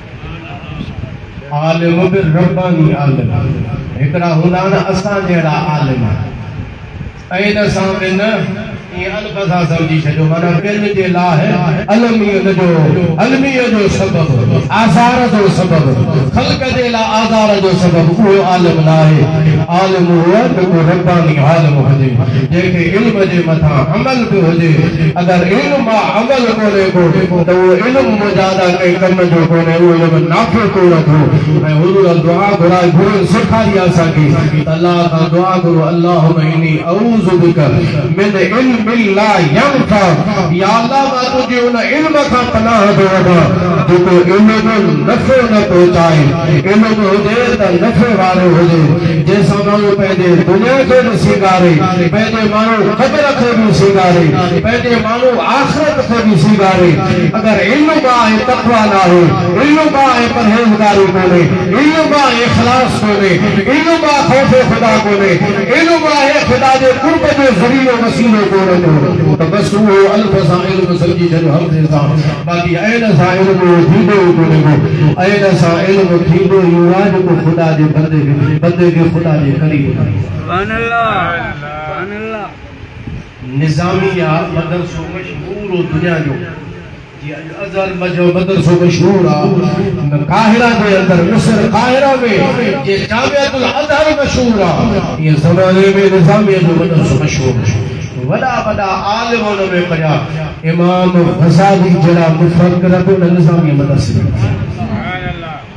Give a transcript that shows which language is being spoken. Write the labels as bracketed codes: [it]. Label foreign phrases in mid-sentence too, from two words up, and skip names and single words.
[sd] आलिम बि रब्बानी आलिम हिकिड़ा हूंदा न असां जहिड़ा आलिम ऐं इन सां बि न ईअं अलफ़ सां सम्झी छॾियो माना ॿियनि जे लाइ अलमीअ जो सबबु आज़ार जो सबबु ख़ल्क़ जे लाइ आज़ार जो सबबु उहो आलिम न आहे आलिम उहो जेको रब्बानी आलिम हुजे जंहिंखे इल्म जे मथां अमल बि हुजे अगरि इल्म आहे अमल कोन्हे को त उहो इल्म मुजादा कंहिं कम जो कोन्हे उहो इल्म नाफ़े कोन थियो ऐं हुज़ूर दुआ घुराए घुरे सेखारी असांखे त अल्लाह खां दुआ घुरो [ar] اللهم إني أعوذ بك من علم لا ينفع [sd] या अल्लाह मां तुझे उन इल्म खां पनाह थो वठां जेको इल्म जो नफ़ो न पहुचाए इल्म हुजे त नफ़े वारो हुजे जंहिंसां माण्हू पंहिंजे दुनिया खे बि सीगारे पंहिंजे माण्हू क़ब्र खे बि सीगारे पंहिंजे माण्हू आख़िरत खे बि सीगारे अगरि इल्म आहे तक़वा न आहे इल्म आहे परहेज़गारी कोन्हे इल्म आहे इख़लास कोन्हे इल्म आहे ख़ौफ़ ख़ुदा कोन्हे इल्म आहे ख़ुदा जे क़ुर्ब जो ज़रियो वसीलो कोन्हे तो बस वो अल्फ सां इल्म समझी छॾियो हमसे सां बाक़ी ऐन सां इल्म थींदो कोन्हे को ऐन सां इल्म थींदो इहो आहे जेको ख़ुदा जे बंदे खे ख़ुदा जे क़रीब [ar] سبحان الله [sd] निज़ामिया मदरसो मशहूर दुनिया जो अज़हर मदरसो मशहूर आहे काहिरा जे अंदरि मिस्र काहिरा में जे जामिअतुल अज़हर मशहूर आहे इहे ज़माने में निज़ामिया जो मदरसो मशहूर वॾा वॾा आलिम उन में पढ़िया इमाम ग़ज़ाली जहिड़ा मुफ़क्किर बि उन निज़ामिया मदरसे में [ar] سبحان الله